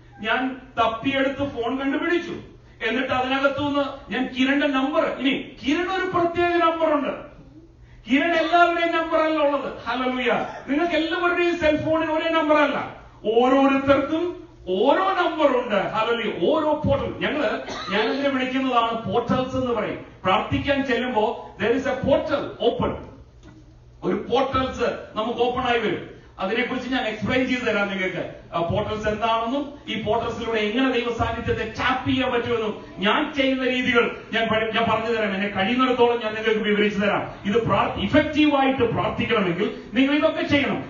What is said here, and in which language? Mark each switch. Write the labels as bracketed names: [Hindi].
[Malayalam] ഞാൻ തപ്പിയെടുത്ത് ഫോൺ കണ്ടുപിടിച്ചു. എന്നിട്ട് അതിനകത്തുനിന്ന് ഞാൻ കിരണിന്റെ നമ്പർ, ഇനി കിരൺ ഒരു പ്രത്യേക നമ്പറുണ്ട്. കിരൺ എല്ലാവരുടെയും നമ്പർ അല്ല ഉള്ളത്. ഹല്ലേലൂയ. നിങ്ങൾക്ക് എല്ലാവരുടെയും സെൽഫോണിന് ഒരേ നമ്പർ അല്ല. ഓരോരുത്തർക്കും ഓരോ നമ്പറുണ്ട്. ഹല്ലേലൂയ. ഓരോ പോർട്ടൽ. ഞാനിതിനെ വിളിക്കുന്നതാണ് പോർട്ടൽസ് എന്ന് പറയും. പ്രാർത്ഥിക്കാൻ ചെല്ലുമ്പോ [English] there is a portal open. [Malayalam] ഒരു പോർട്ടൽസ് നമുക്ക് ഓപ്പൺ ആയി വരും. അതിനെക്കുറിച്ച് ഞാൻ എക്സ്പ്ലെയിൻ ചെയ്തു തരാം നിങ്ങൾക്ക്. പോർട്ടൽസ് എന്താണെന്നും ഈ പോർട്ടൽസിലൂടെ എങ്ങനെ ദൈവ സാന്നിധ്യത്തെ ടാപ്പ് ചെയ്യാൻ പറ്റുമെന്നും ഞാൻ ചെയ്യുന്ന രീതികൾ ഞാൻ പറഞ്ഞു തരാം. എന്നെ കഴിയുന്നിടത്തോളം ഞാൻ നിങ്ങൾക്ക് വിവരിച്ചു തരാം. ഇത് ഇഫക്റ്റീവായിട്ട് പ്രാർത്ഥിക്കണമെങ്കിൽ നിങ്ങൾ ഇതൊക്കെ ചെയ്യണം.